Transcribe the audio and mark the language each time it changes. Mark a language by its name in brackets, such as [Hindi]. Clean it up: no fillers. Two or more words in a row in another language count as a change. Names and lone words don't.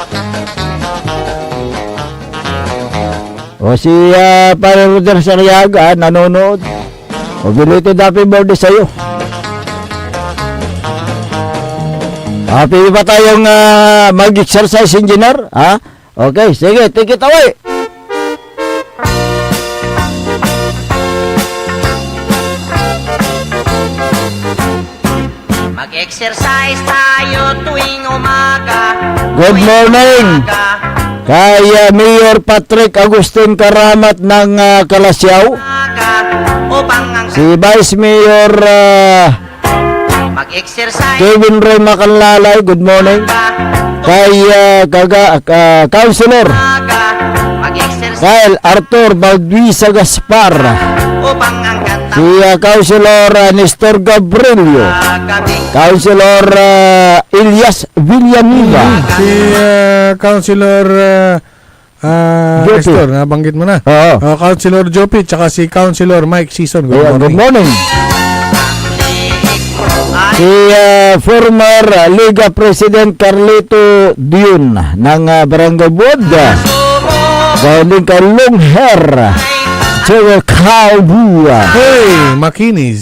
[Filipino] Si Pare Roger Sariaga nanonood. Belated happy birthday sa'yo. Pwede ba tayong mag-exercise, engineer? Ha? Okay, sige, [English] take it away. [Filipino] Mag-exercise tayo tuwing umaga. [English] Good morning. [Filipino] Kay Mayor Patrick Agustin Karamat ng Kalasyaw. Si Vice Mayor Mag-exercise [English] Kevin Roy Macanlalay, good morning. [Filipino] Kay Councilor mag-exercise Kyle Arthur Balduisa Gaspar. upang ang ganda Si Councilor Nestor Gabrielio. Councilor Elias Villanueva. Si Councilor Jopi. Nestor, nabanggit mo na. Oo. Councilor Jopi, tsaka si Councilor Mike Season. [English] Good [Filipino] Ayan, [English] morning. good morning. [Filipino] Si former Liga President Carlito Dion ng Barangay Buod. Galing kay Longher. Chewe Kaubua. Hey, Makinis.